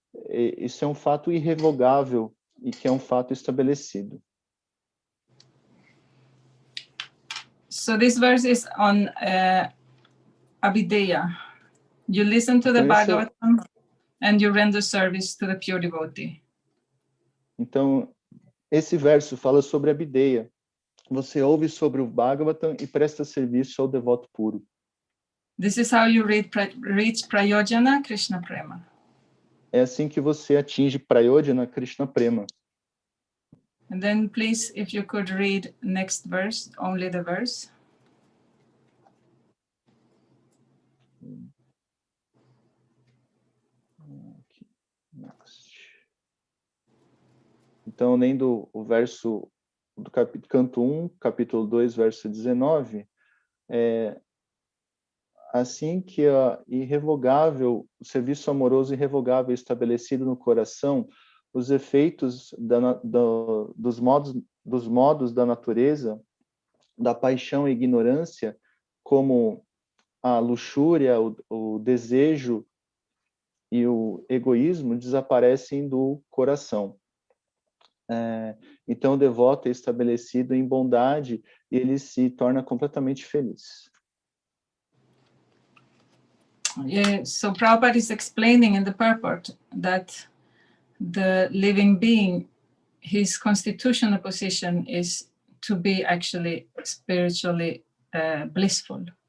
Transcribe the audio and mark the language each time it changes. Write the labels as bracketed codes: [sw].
[pt] Isso é um fato irrevogável e que é um fato estabelecido. [en] So this verse is on Abhideya. You listen to the Bhagavatam and you render service to the pure devotee. [pt] Então, esse verso fala sobre a Abhideya. Você ouve sobre o Bhagavatam e presta serviço ao devoto puro. [en] This is how you reach Prayojana Krishna Prema. [pt] É assim que você atinge Prayojana Krishna Prema. [en] And then please, if you could read next verse, only the verse. [pt] Então, lendo o verso do canto 1, capítulo 2, verso 19, assim que o serviço amoroso irrevogável estabelecido no coração, os efeitos dos modos da natureza, da paixão e ignorância, como a luxúria, o desejo e o egoísmo, desaparecem do coração. Então, o devoto é estabelecido em bondade e ele se torna completamente feliz. [en] Yeah, so Prabhupada is explaining in the purport that the living being, his constitutional position is to be actually spiritually blissful.